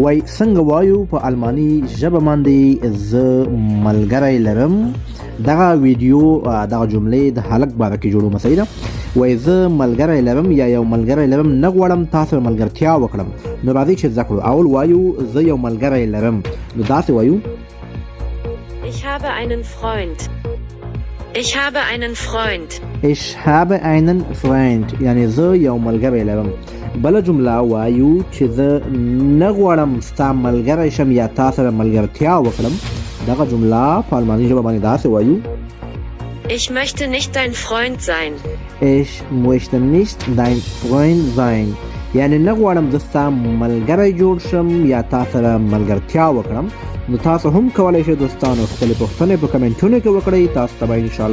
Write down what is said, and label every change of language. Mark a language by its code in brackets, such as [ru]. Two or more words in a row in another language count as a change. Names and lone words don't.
[ps] وای څنګه وایو په الماني ژبه باندې زه ملګری لرم. دغه ویډیو دغه جملې د هلک باره کې جوړومه، صحیح ده. وای زه ملګری لرم یا یو ملګری لرم، نه غواړم تاسو ملګرتیا وکړم. نو راځئ چې زده کړو. اول وایو زه یو ملګری لرم، نو داسې وایو [de] Ich habe einen Freund. Ich habe einen Freund. Ich habe einen Freund، [ps] یعنی زه یو ملګری لرم. بله جمله وایو چې زه نه غواړم ستا ملګری شم یا تا سره ملګرتیا وکړم. دغه جمله په الماني ژبه باندې داسې وایو [de] Ich möchte nicht dein Freund sein. Ich möchte nicht dein Freund sein، [ps] یعنی نه غواړم زه ستا ملګری جوړ شم یا تا سره ملګرتیا وکړم. نو تاسو هم کولی شئ دوستانو خپلې پوښتنې په کمنټونو کې وکړئ. تاسو ته به انشاءالله